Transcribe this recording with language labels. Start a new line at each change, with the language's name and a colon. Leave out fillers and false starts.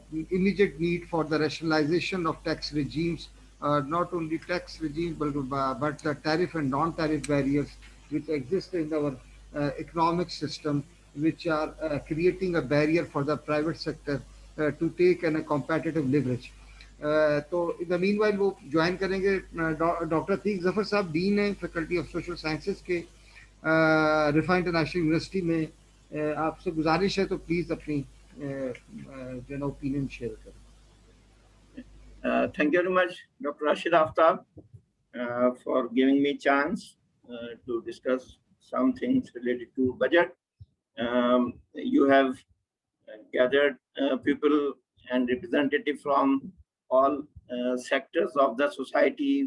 English: immediate need for the rationalization of tax regimes, not only tax regimes but the tariff and non-tariff barriers which exist in our economic system, which are creating a barrier for the private sector to take a competitive leverage.
Hindi: तो
English: in the meanwhile
Hindi: वो join करेंगे. Doctor Atiq Zafar साहब dean है faculty of social sciences के रिफा international university में. आपसे गुजारिश है तो प्लीज़ अपनी जो है ओपिनियन शेयर करें.
English: Thank you very much, Dr. Rashid Aftab, for giving me chance to discuss some things related to budget. You have gathered people and representatives from all sectors of the society.